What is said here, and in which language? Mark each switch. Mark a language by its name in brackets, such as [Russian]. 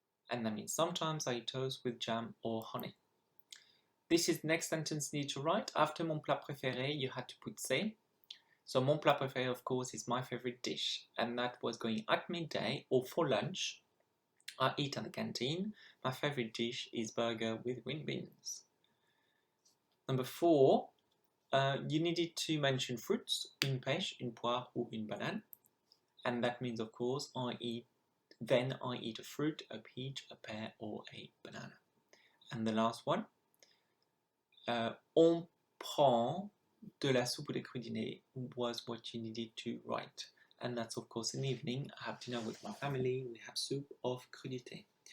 [English] And that means sometimes I eat toast with jam or honey. This is the next sentence you need to write. After mon plat préféré, you had to put c'est. So mon plat préféré, of course, is my favorite dish. And that was going at midday or for lunch. I eat at the canteen. My favorite dish is burger with wing beans. Number 4, you needed to mention fruits, [French] une pêche, une poire ou une banane. [English] And that means, of course, I eat a fruit, a peach, a pear or a banana. And the last one, [French] on prend de la soupe de crudité [English] was what you needed to write. And that's, of course, in the evening. I have dinner with my family. We have soup of crudité.